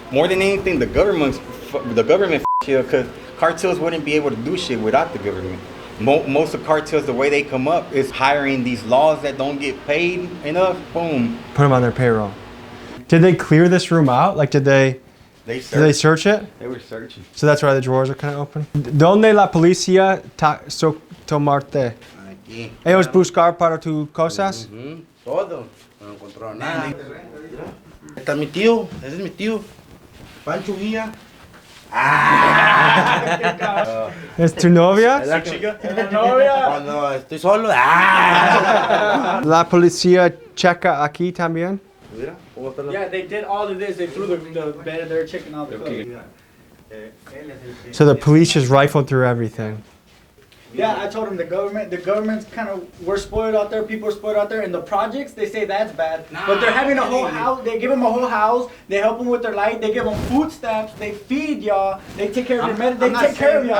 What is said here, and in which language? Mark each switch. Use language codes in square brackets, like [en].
[en] More than anything, the government here, because cartels wouldn't be able to do shit without the government. Most of cartels, the way they come up is hiring these laws that don't get paid enough. Boom. Put them on their payroll. Did they clear this room out? Like, did they search it? They were searching. So that's why the drawers are kind of open. [es] ¿Dónde la policía tomarte? Aquí. Ellos buscar para tus cosas. Todo. No encontró nada. Este es mi tío. Ese es mi tío. Pancho Villa. ¿Es tu novia? La chica. Cuando estoy solo. La policía checa aquí también. Mira, ¿cómo está la... [en] Yeah, they did all of this. They threw the bed and they're checking all the clothes. So the police just rifled through everything. Yeah, I told him the government's kind of, we're spoiled out there, people are spoiled out there, and the projects, they say that's bad, but they're having a whole house, they give them a whole house, they help them with their light, they give them food stamps, they feed y'all, they take care of your medicine, they take care of y'all.